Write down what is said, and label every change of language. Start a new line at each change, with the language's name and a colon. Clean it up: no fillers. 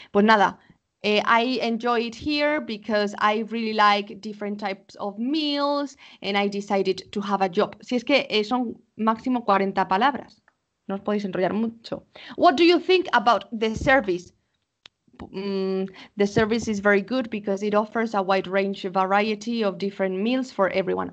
Spanish: Pues nada,
English: I enjoy it here because I really like different types of meals and I decided to have a job.
Spanish: Si es que son máximo 40 palabras, no os podéis enrollar mucho.
English: What do you think about the service? The service is very good because it offers a wide range of variety of different meals for everyone.